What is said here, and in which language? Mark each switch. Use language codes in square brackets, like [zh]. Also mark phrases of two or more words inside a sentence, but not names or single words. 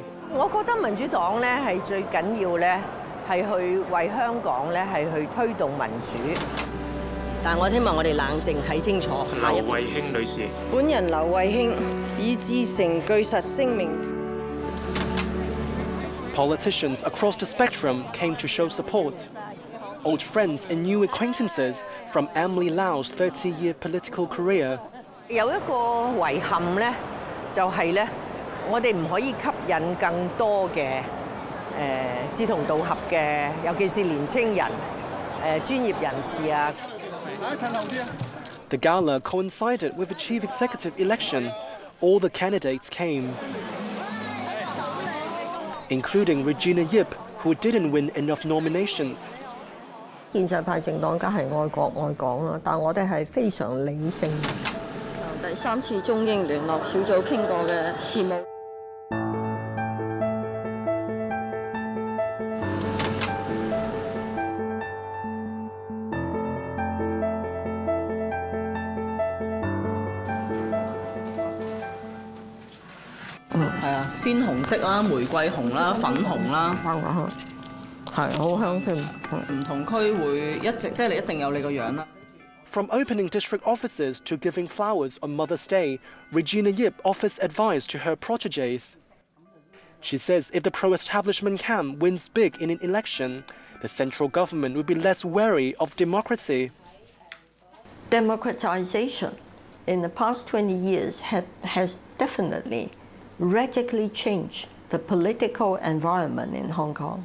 [yue] 我覺得民主黨咧係最緊要咧係去為香港咧係去推動民主。但我希望我哋冷靜睇清楚。劉慧卿女士，本人劉慧卿以至誠據實聲明。 [en] Politicians across the spectrum came to show support. Old friends and new acquaintances from Emily Lau's 30-year political career. [yue] 有一個遺憾咧，就係咧，我哋唔可以吸引更多嘅志同道合嘅，尤其是年青人、專業人士啊。 [en] The gala coincided with the chief executive election. All the candidates came, including Regina Ip, who didn't win enough nominations. [yue] 建制派政黨梗係愛國愛港啦，但我哋係非常理性。第三次中英聯絡小組傾過嘅事務。係啊，鮮紅色啦、玫瑰紅啦、粉紅啦，係好香添。唔同區會一直即係你一定有你個樣啦。 [en] From opening district offices to giving flowers on Mother's Day, Regina Ip offers advice to her protégés. She says if the pro-establishment camp wins big in an election, the central government will be less wary of democracy. Democratization in the past 20 years has definitely radically changed the political environment in Hong Kong.